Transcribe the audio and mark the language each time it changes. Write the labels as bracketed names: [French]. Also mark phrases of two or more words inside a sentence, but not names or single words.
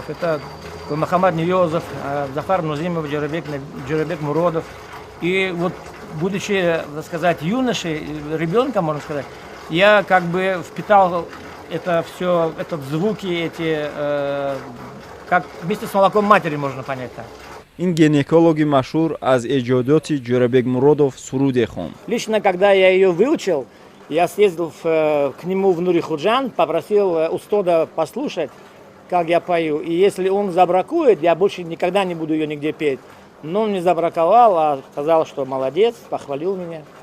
[Russian] Это Мухаммад Ниёзов, Зафар Нузимов, Джурабек Муродов. И вот, будучи, так сказать, юношей, ребенком, можно сказать, я как бы впитал это все, звуки, как вместе с молоком матери, можно понять так. [Tajik] Ин гинекологи машҳур аз эҷодиёти Ҷурабек Муродов суруде хонд. [Russian] Лично, когда я ее выучил, я съездил к нему в Нури-Худжан, попросил устода послушать, как я пою. И если он забракует, я больше никогда не буду ее нигде петь. Но он не забраковал, а сказал, что молодец, похвалил меня.